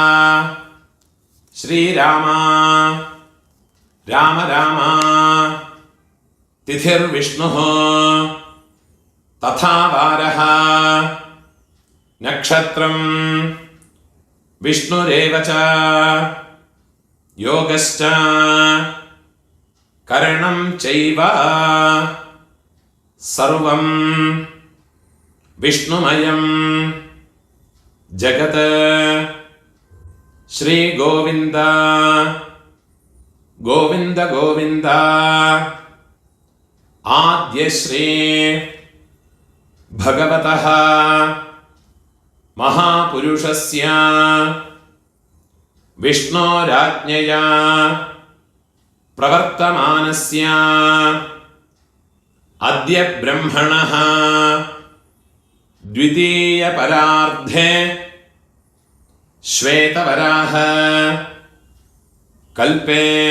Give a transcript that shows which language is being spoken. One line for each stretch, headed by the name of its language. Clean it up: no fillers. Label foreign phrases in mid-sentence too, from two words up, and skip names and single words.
Sanskrit: ஸ்ரீராம ராம ராம திதிர்விஷ்ணுः ததா வாரः நக்ஷத்ரம் விஷ்ணுரேவ ச யோகஸ்ச கரணம் சைவ சர்வம் വിഷ്ണുമയം ജഗത് ശ്രീ ഗോവിന്ദ ഗോവിന്ദ ഗോവിന്ദ ആദ്യശ്രീ ഭഗവതഃ മഹാപുരുഷസ്യ വിഷ്ണോരാജ്ഞയാ പ്രവർത്തമാനസ്യ അദ്യ ബ്രഹ്മണഃ ദ്വിതീയ പരാർദ്ധേ ശ്വേതവരാഹ കൽപേ